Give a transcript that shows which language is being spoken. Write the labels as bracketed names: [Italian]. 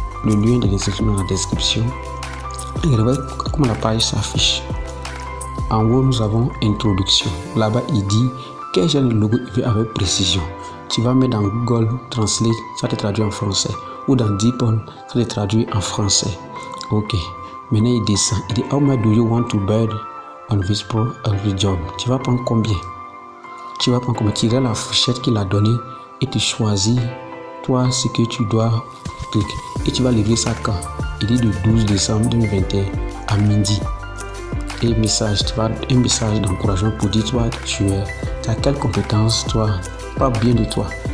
[French] Le lien de l'inscription dans la description. Et regardez comment la page s'affiche. En haut, nous avons introduction. Là-bas, il dit quel genre de logo il veut avec précision. Tu vas mettre dans Google Translate, ça te traduit en français. Ou dans DeepL, ça te traduit en français. Ok. Maintenant, il descend. Il dit, [English] how much do you want to build on this job? [French] Tu vas prendre combien? Tu regardes la fourchette qu'il a donnée et tu choisis, toi, ce que tu dois cliquer. Et tu vas livrer ça quand? Il dit de 12 décembre 2021 à midi. Et message, tu vas un message d'encouragement pour dire, toi, tu as quelle compétence, toi, pas bien de toi.